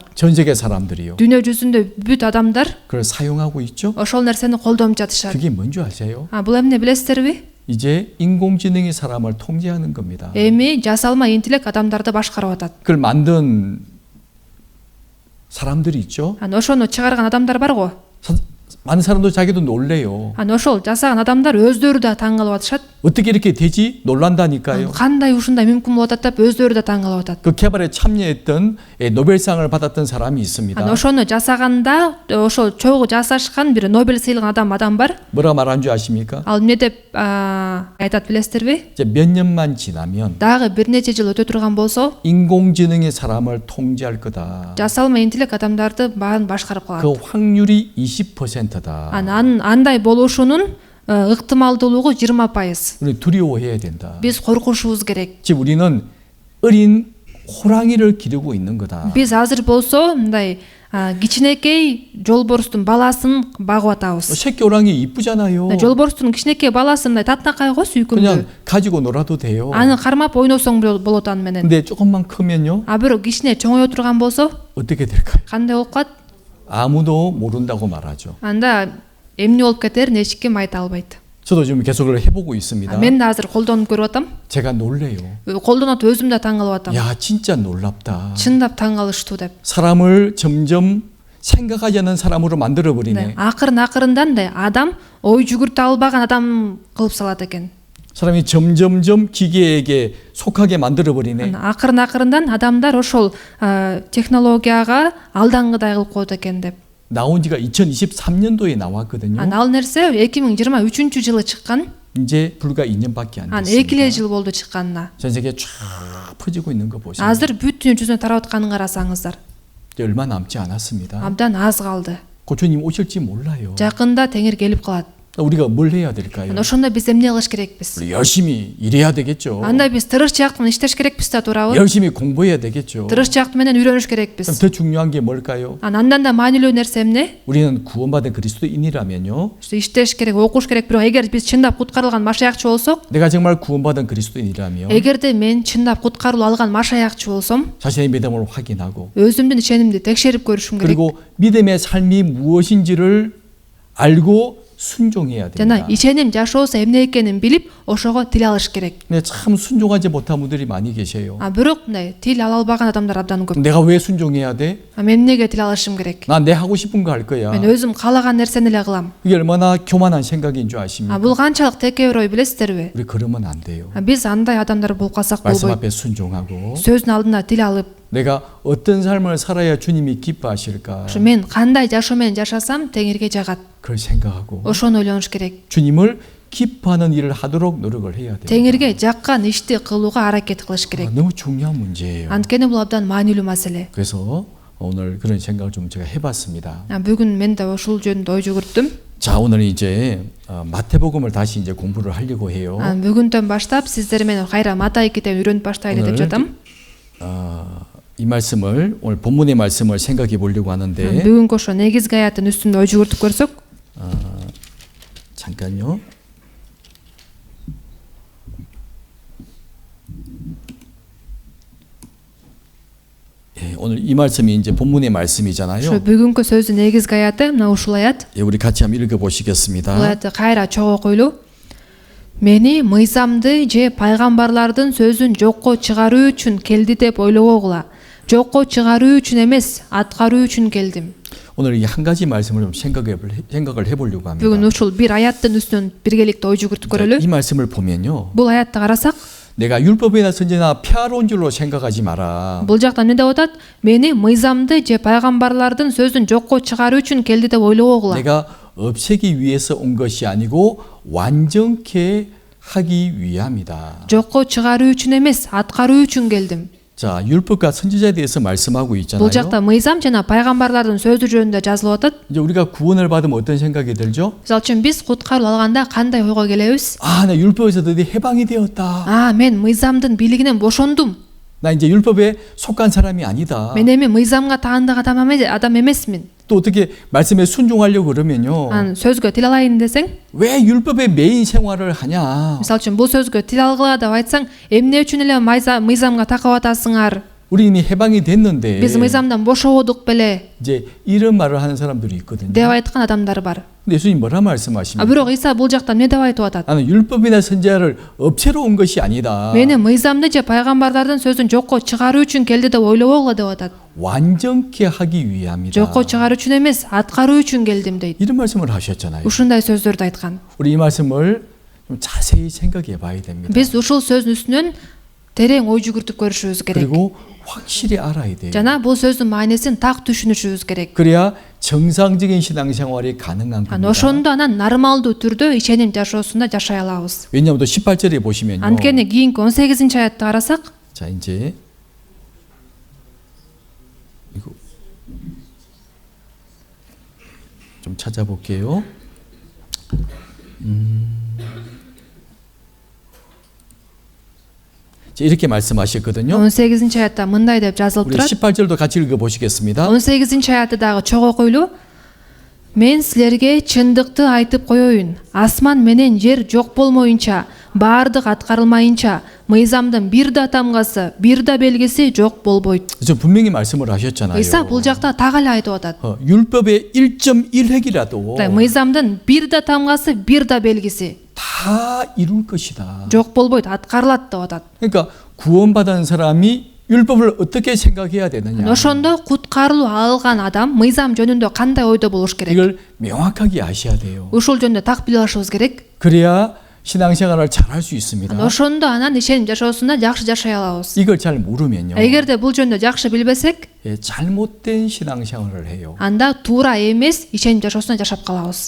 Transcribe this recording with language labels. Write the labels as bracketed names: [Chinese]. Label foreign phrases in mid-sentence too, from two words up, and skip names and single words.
[Korean] 전 세계 사람들이요. [Kyrgyz] Дүйнө жүзүндө бүт адамдар [Korean] 그걸 사용하고 있죠. [Kyrgyz] ошол нерсени колдонуп жатышат. [Korean] 그게 뭔지 아세요? [Kyrgyz] Бул эмне билесиздерби? [Korean] 이제 인공지능이 사람을 통제하는 겁니다. [Kyrgyz] Эми жасалма интеллект адамдарды башкарып атат. [Korean] 그걸 만든 사람들이 있죠. [Kyrgyz] Ошону чыгарган адамдар барго. [Korean] 많은 사람도 자기도 놀래요. [Kyrgyz] Ошол жасаган адамдар өздөрү да таң калып атышат. [Korean] 어떻게 이렇게 되지? 놀란다니까요. [Kyrgyz] Кандай ушундай мүмкүн болуп атат деп өздөрү да таң калып атат. [Korean] 그 개발에 참여했던 노벨상을 받았던 사람이 있습니다. [Kyrgyz] Ошону жасаганда ошол чогуу жасашкан бир Нобель сыйлыгын адам бар. [Korean] 뭐라 말한 줄 아십니까? [Kyrgyz] Ал эмне деп айтат билесиздерби? [Korean] 이제 몇 년만 지나면 [Kyrgyz] Дагы бир нече жыл өтө турган болсо, [Korean] 인공지능이 사람을 통제할 거다. [Kyrgyz] жасалма интеллект адамдарды баарын башкарып калат. [Korean] 그 확률이 20%다. [Kyrgyz] Андай болушунун ыктымалдуулугу 20%. [Korean] 우리 두려워해야 된다. [Kyrgyz] Биз коркушубуз керек. [Korean] 지금 우리는 어린 호랑이를 기르고 있는 거다. [Kyrgyz] Биз азыр болсо мындай кичинекей жолборстун баласын багып атабыз. [Korean] 새끼 호랑이 이쁘잖아요. [Kyrgyz] Жолборстун кичинекей баласы мындай татынакай го сүйкүмдүү. [Korean] 그냥 가지고 놀아도 돼요. [Kyrgyz] Аны кармап ойносоң болот аны менен. [Korean] 근데 조금만 크면요. [Kyrgyz] Бирок кичине чоңое турган болсо, [Korean] 어떻게 될까요? [Kyrgyz] кандай болуп калат? [Korean] 아무도 모른다고 말하죠. [Kyrgyz] Анда эмне болуп кетерин эч ким айта албайт. [Korean] 저도 지금 계속 그걸 해보고 있습니다. [Kyrgyz] Мен да азыр колдонуп көрүп атам. [Korean] 제가 놀래요. [Kyrgyz] Колдонот өзүм да таң калып атам. [Korean] 야 진짜 놀랍다. [Kyrgyz] Чындап таң калыштуу деп. [Korean] 사람을 점점 생각하지 않는 사람으로 만들어 버리네. [Kyrgyz] Акырын-акырындан адам ой жүгүртө албаган адам кылып салат экен. [Korean] 사람이 점점점 기계에게 속하게 만들어 버리네. [Kyrgyz] Акырын-акырындан адамдар ошол технологияга алдангыдай кылып коет экен деп. [Korean] 나온 지가 2023년도에 나왔거든요. [Kyrgyz] Ал нерсе 2023-жылы чыккан. [Korean] 이제 불과 2년밖에 안 [Kyrgyz] Эки эле [Korean] 됐습니다. [Kyrgyz] жыл болду чыкканына. [Korean] 전 세계에 쫙 퍼지고 있는 거 보세요. [Kyrgyz] Азыр бүт дүйнө жүзүнө тарап атканын карасаңыздар, [Korean] 이제 얼마 남지 않았습니다. [Kyrgyz] абдан аз калды. [Korean] 고초님 오실지 몰라요. [Kyrgyz] Жакында Теңир келип калат. [Korean] 우리가 뭘 해야 될까요? [Kyrgyz] Ошондо биз эмне кылыш керекпиз? [Korean] 우리 열심히 일해야 되겠죠. [Kyrgyz] Анда биз тырышчаак менен иштеш керекпиз да, туурабы? [Korean] 열심히 공부해야 되겠죠. [Kyrgyz] Тырышчаак менен үйрөнүш [Korean] 그럼 [Kyrgyz] керекпиз. [Korean] 더 중요한 게 뭘까요? [Kyrgyz] Андан да маанилүү нерсе эмне? [Korean] 우리는 구원받은 그리스도인이라면요. [Kyrgyz] Иштеш керек, окуш керек. Бирок эгер биз чындап куткарылган машаякчы болсок, [Korean] 내가 정말 구원받은 그리스도인이라면 [Kyrgyz] эгерде мен чындап куткарылуу алган машаякчы болсом, [Korean] 자신의 믿음을 확인하고 [Kyrgyz] өзүмдүн ишенимди текшерип көрүшүм керек. [Korean] 그리고 믿음의 삶이 무엇인지를 알고 순종해야 [Kyrgyz] жана [Korean] 됩니다. [Kyrgyz] ишеним жашоосу эмне экенин билип, ошого тил алыш керек. [Korean] 근데 참 순종하지 못한 분들이 많이 계세요. [Kyrgyz] Бирок мындай тил ала албаган адамдар абдан көп. [Korean] 내가 왜 순종해야 돼? [Kyrgyz] Мен эмнеге тил алышым керек? [Korean] 난 내 하고 싶은 거 할 거야. [Kyrgyz] Мен өзүм каалаган нерсени эле кылам. [Korean] 이게 얼마나 교만한 생각인 줄 아십니까? [Kyrgyz] Бул канчалык текебир ой билесиздерби? [Korean] 우리 그러면 안 돼요. [Kyrgyz] Биз андай адамдар болуп калсак [Korean] 말씀 [Kyrgyz] болбойт. [Korean] 앞에 순종하고 [Kyrgyz] Сөздүн алдында тил алып, [Korean] 내가 어떤 삶을 살아야 주님이 기뻐하실까? [Kyrgyz] ушу мен кандай жашоо менен жашасам Теңирге жагат. [Korean] 그걸 생각하고 [Kyrgyz] Ошону ойлонуш керек. [Korean] 주님을 기뻐하는 일을 하도록 노력을 해야 돼요. [Kyrgyz] Теңирге жаккан ишти кылууга аракет кылыш керек. [Korean] 너무 중요한 문제예요. [Kyrgyz] Анткени бул абдан маанилүү маселе. [Korean] 그래서 오늘 그런 생각을 좀 제가 해봤습니다. [Kyrgyz] Бүгүн мен да ушул жөнүндө ой жүгүрттүм. [Korean] 자 오늘 이제 마태복음을 다시 이제 공부를 하려고 해요. [Kyrgyz] Бүгүндөн баштап сиздер менен кайра Матай китебин үйрөнүп баштайлы деп жатам. [Korean] 이 말씀을 오늘 본문의 말씀을 생각해 보려고 하는데 [Kyrgyz] Бүгүнкү ошо негизги аяттын үстүндө ой жүгүртүп көрсөк, [Korean] 잠깐요. 예, 오늘 이 말씀이 이제 본문의 [Kyrgyz] ошо [Korean] 말씀이잖아요. [Kyrgyz] бүгүнкү сөздүн негизги аятı мына ушул аят. [Korean] 예, 우리 같이 한번 읽어 [Kyrgyz] Бул [Korean] 보시겠습니다. [Kyrgyz] аятты кайра чогуу окуйлу. Мени мыйзамды же пайгамбарлардын сөзүн жокко чыгаруу үчүн келди деп ойлобогула. Жокко чыгаруу үчүн эмес, аткаруу үчүн келдим. [Korean] 오늘 이 한 가지 말씀을 좀 생각을 해보려고 합니다. [Kyrgyz] Бүгүн ушул бир аяттын үстүнөн биргеликте ой жүгүртүп көрөлү. [Korean] 이 말씀을 보면요, [Kyrgyz] Бул аятты карасак, [Korean] 내가 율법이나 선지나 폐하러 온 줄로 생각하지 마라. [Kyrgyz] бул жакта эмне деп атат? Мени мыйзамды же пайгамбарлардын сөзүн жокко чыгаруу үчүн келди деп ойлобогула. [Korean] 내가 없애기 위해서 온 것이 아니고 완전케 하기 위함이다. [Kyrgyz] Жокко чыгаруу үчүн эмес, аткаруу үчүн келдим. [Korean] 자, 율법과 선지자에 대해서 말씀하고 있잖아요. [Kyrgyz] Бул жакта мыйзам жана пайгамбарлардын сөзү жөнүндө жазылып атат. [Korean] 이제 우리가 구원을 받으면 어떤 생각이 들죠? [Kyrgyz] Мисалы үчүн биз куткаруу алганда кандай ойго келебиз? [Korean] 아, 나 율법에서 드디어 해방이 되었다. [Kyrgyz] Мен мыйзамдын бийлигинен бошондум. [Korean] 나 이제 율법에 속한 사람이 아니다. [Kyrgyz] Мен эми мыйзамга таандык адам эмесмин. [Korean] 또 어떻게 말씀에 순종하려고 그러면요. [Kyrgyz] сөзгө тил алайын десең, [Korean] 왜 율법의 메인 생활을 하냐? [Kyrgyz] мисалы үчүн бул сөзгө тил алгыла деп айтсаң, эмне үчүн эле мыйзамга такап атасыңар? [Korean] 우리 이미 해방이 됐는데 [Kyrgyz] Биз мыйзамдан бошободук беле [Korean] 이제 이런 말을 하는 사람들이 있거든요. [Kyrgyz] деп айткан адамдар бар. [Korean] 근데 예수님 뭐라 말씀하십니까? [Kyrgyz] Бирок Иса бул жакта эмне деп айтып атат? [Korean] 나는 율법이나 선지자를 없애러 온 것이 아니다. [Kyrgyz] Мени мыйзамды же пайгамбарлардын сөзүн жокко чыгаруу үчүн келди деп ойлобогула деп атат. [Korean] 완전케 하기 위함이다. [Kyrgyz] Жокко чыгаруу үчүн эмес, аткаруу үчүн келдим дейт. [Korean] 이런 말씀을 하셨잖아요. [Kyrgyz] Ушундай сөздөрдү айткан. [Korean] 우리 이 말씀을 좀 자세히 생각해 봐야 됩니다. [Kyrgyz] Биз ушул сөздүн үстүнөн терең ой жүгүртүп көрүшүбүз керек. [Korean] 그리고 확실히 알아야 돼요. [Kyrgyz] Жана бул сөздүн маанисин так түшүнүшүбүз керек. [Korean] 그래야 정상적인 신앙생활이 가능한 겁니다. [Kyrgyz] Ошондо анан нормалдуу түрдө ишеним жашоосунда жашай алабыз. [Korean] 왜냐하면 또 18절에 보시면요. [Kyrgyz] Анткени кийинки 18-аятты карасак, [Korean] 자, 이제 이거 좀 찾아볼게요. 이렇게 말씀하셨거든요. [Kyrgyz] 18-аятта мындай деп жазылып [Korean] 우리 [Kyrgyz] турат. [Korean] 18절도 같이 읽어보시겠습니다. [Kyrgyz] 18-аятты дагы чогуу окуйлу. Мен силерге чындыкты айтып коеюн. Асман менен жер жок болмоюнча, баардык аткарылмайынча, мыйзамдын бир да тамгасы, бир да белгиси жок болбойт. [Korean] 저 분명히 말씀을 하셨잖아요. [Kyrgyz] Иса бул жакта так эле айтып атат. [Korean] 율법의 1.1획이라도 [Kyrgyz] мыйзамдын бир да тамгасы, бир да белгиси [Korean] 다 이룰 것이다. [Kyrgyz] жок болбойт, аткарылат деп атат. [Korean] 그러니까 구원받은 사람이 율법을 어떻게 생각해야 되느냐? [Kyrgyz] Ошондо куткарылуу алган адам мыйзам жөнүндө кандай ойдо болуш керек? [Korean] 이걸 명확하게 아셔야 돼요. [Kyrgyz] Ушул жөнүндө так билип алышыбыз керек. [Korean] 그래야 신앙생활을 잘할 수 있습니다. [Kyrgyz] Ошондо анан ишеним жашоосунда жакшы жашай алабыз. [Korean] 이걸 잘 모르면요. [Kyrgyz] Эгерде бул жөнүндө жакшы билбесек, [Korean] 잘못된 신앙생활을 해요. [Kyrgyz] анда туура эмес ишеним жашоосунда жашап калабыз.